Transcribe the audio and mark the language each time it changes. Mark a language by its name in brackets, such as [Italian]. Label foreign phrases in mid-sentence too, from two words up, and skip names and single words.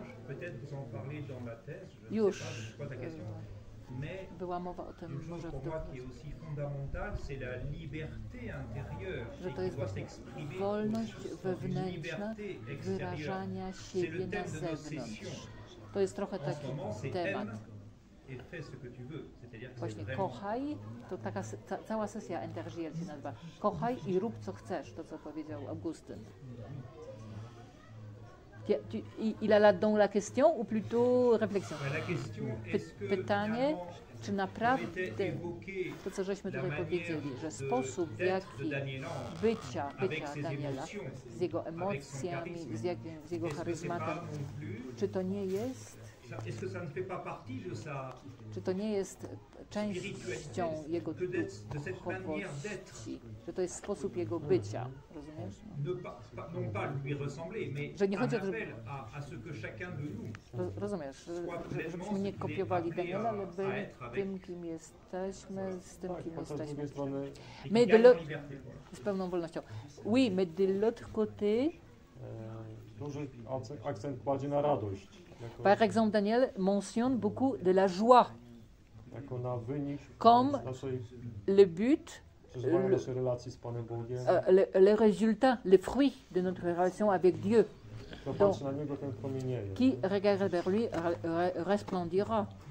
[Polish] Już była mowa o tym może w dokumencie, że to jest właśnie wolność wewnętrzna wyrażania siebie na zewnątrz. To jest trochę taki temat. Właśnie kochaj, to taka cała sesja Intergiel się nazywa. Kochaj i rób co chcesz, to co powiedział Augustyn. [French] Il a là-dedans la question ou plutôt réflexion? [Polish] Pytanie, czy naprawdę to, co żeśmy tutaj powiedzieli, że sposób, w jaki bycia Daniela z jego emocjami, z jego charyzmatem, czy to nie jest częścią jego duchowości, że to jest sposób jego bycia, rozumiesz? Że nie chodzi o to, żeby... Rozumiesz, żebyśmy nie kopiowali Daniela, ale byli tym, kim jesteśmy, z tym, kim jesteśmy. Z pełną wolnością. [French] Oui, mais de l'autre côté... [Polish] Duży akcent kładzie na radość. [French] Par exemple, Daniel mentionne beaucoup de la joie comme le but, le résultat, le fruit de notre relation avec Dieu. Donc, qui regarde vers lui resplendira.